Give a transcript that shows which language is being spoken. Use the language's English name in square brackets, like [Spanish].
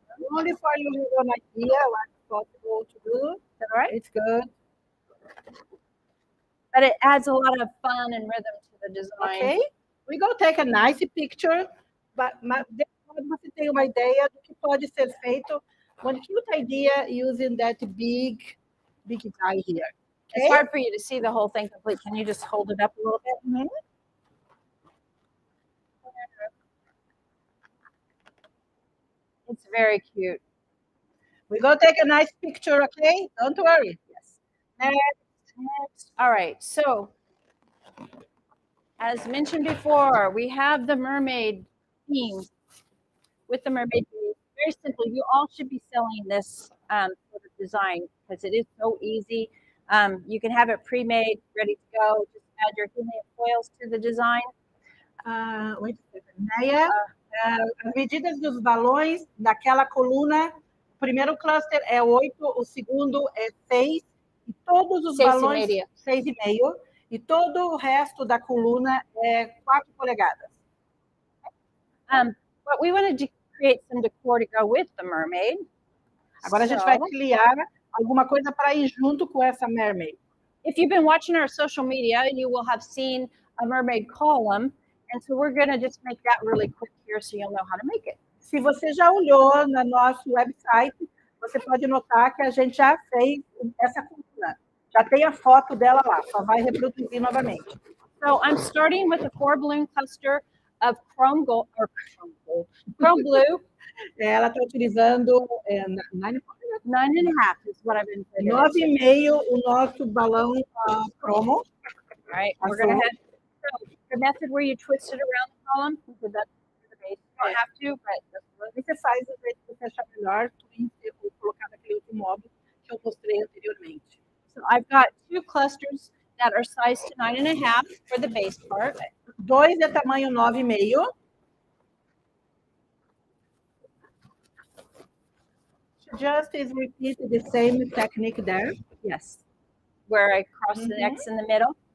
[English] Only for you have an idea what's possible to do. Is that all right? It's good. But it adds a lot of fun and rhythm to the design. Okay. We go take a nice picture, but there's [Portuguese] quando você tem uma ideia do que pode ser feito, [English] one cute idea using that big guy here. It's Okay? hard for you to see the whole thing complete. Can you just hold it up a little bit? Mhm. It's very cute. We're going to take a nice picture, okay? Don't worry. Yes. Next. All right. So, as mentioned before, we have the mermaid theme with the mermaid base. Very simple. You all should be selling this sort of design because it is so easy. You can have it pre-made, ready to go. Just add your helium foils to the design. Wait a second. [Portuguese] Neia, as medidas dos balões daquela coluna, o primeiro cluster é 8, o segundo é 6, e todos os 6,5. balões 6,5, e todo o resto da coluna é 4 polegadas. [English] But we wanted to create some decor to go with the mermaid. [Portuguese] Agora a gente vai criar alguma coisa para ir junto com essa mermaid. [English] If you've been watching our social media, you will have seen a mermaid column. And so we're going to just make that really quick here so you'll know how to make it. Se você já olhou no nosso website, você pode notar que a gente já fez essa coluna. Já tem a foto dela lá, só vai reproduzir novamente. So I'm starting with a 4 balloon cluster of chrome blue. [Portuguese] Ela está utilizando [English] 9.5 is what I've been putting. [Portuguese] 9,5 o nosso balão cromo. [English] All right, we're going to have the method where you twist it around the column. We did that for the base. You don't have to, but [Portuguese] você faz o jeito que você achar melhor, ou colocar naquele outro modo que eu mostrei anteriormente. [English] So I've got 2 clusters that are sized to 9.5 for the base part. [Portuguese] 2 é tamanho 9,5. [English] Just is repeat the same technique there. Yes, where I cross the X in the middle.